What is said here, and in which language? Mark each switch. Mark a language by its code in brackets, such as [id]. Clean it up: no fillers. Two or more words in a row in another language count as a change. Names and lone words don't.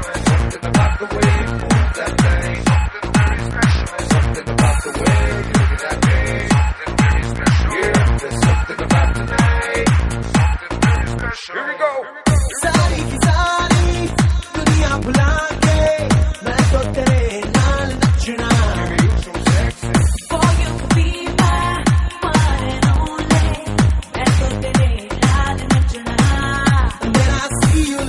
[en] There's something about the way you move that thing, something very special. There's something about the way you're looking at me, something very special. Yeah, there's something about tonight, something very special. Here we go. [pa] ਸਾਰੀ ਕੀ ਸਾਰੀ ਦੁਨੀਆ ਭੁਲਾ ਕੇ ਮੈਂ ਤਾਂ ਤੇਰੇ ਨਾਲ ਨੱਚਣਾ। [en] For you to be my one and only, [pa] ਮੈਂ ਤਾਂ ਤੇਰੇ ਨਾਲ ਨੱਚਣਾ। [en] Then I see